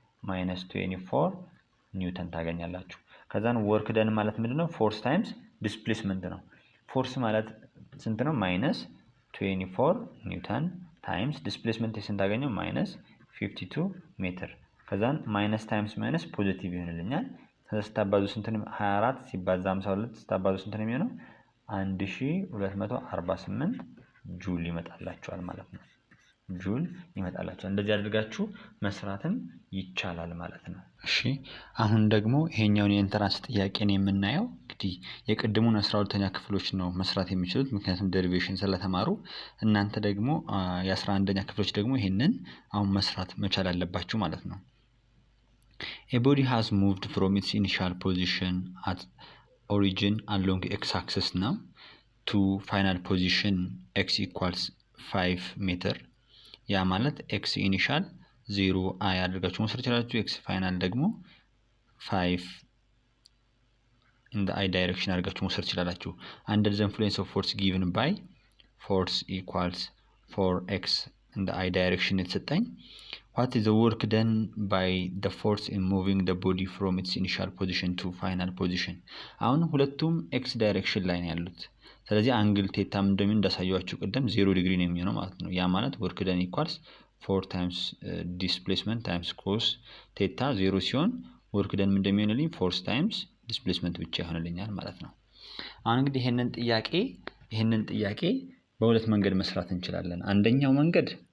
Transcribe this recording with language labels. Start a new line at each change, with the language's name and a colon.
Amharic: ማይነስ 24 ኒውተን ታገኛላችሁ። ከዛን ወርክ ደን ማለት ምንድነው? ፎርስ ታይምስ ዲስፕሌስመንት ነው። ፎርስ ማለት ስንት ነው? ማይነስ 24 ኒውተን ታይምስ ዲስፕሌስመንት ስንት አገኘው? ማይነስ 52 ሜትር። ከዛን ማይነስ ታይምስ ማይነስ ፖዚቲቭ ይሆንልኛል። ከዛ ስታባዙ ስንት ነው? 24 ሲባዛ 52 ስታባዙ ስንት ነው የሚሆነው? 1248 ጁል ይመጣላችኋል ማለት ነው። ጁል ይመጣላችኋል። እንደዚህ አድርጋችሁ መስራትም ይቻላል ማለት ነው። እሺ አሁን ደግሞ ይሄኛውን የኢንትራንስ ጥያቄን የምናየው እንግዲህ የቅድሙን 12ኛ ክፍሎች ነው መስራት የሚችሉት ምክንያቱም ዴሪቬሽን ስለተማሩ። እናንተ ደግሞ የ11ኛ ክፍሎች ደግሞ ይሄንን አሁን መስራት መቻል አለባችሁ ማለት ነው።
English: A body has moved from its initial position at origin along x-axis now to final position x equals 5 meter
Amharic: ያ ማለት x ኢኒሻል 0 i አድርጋችሁ መውሰድ ይችላልችሁ። x ፋይናል ደግሞ 5
English: in the i direction
Amharic: አድርጋችሁ መውሰድ ይችላልችሁ።
English: under the influence of force given by force equals 4x in the i direction
Amharic: የተሰጠኝ
English: what is the work done by the force in moving the body from its initial position to final position?
Amharic: አሁን ሁለቱም x direction ላይ ነው ያሉት። ስለዚህ አንግል ቴታም እንደምን እንዳሳያችሁ ቀደም 0 ዲግሪ ነው የሚሆነው ማለት ነው። ያ ማለት
English: work done equals 4 times displacement times cos
Amharic: ቴታ 0 ሲሆን work done እንደሚሆንልኝ force times displacement ብቻ ይሆንልኛል ማለት ነው። አሁን እንግዲህ ይሄንን ጥያቄ በሁለት መንገድ መስራት እንችላለን። አንደኛው መንገድ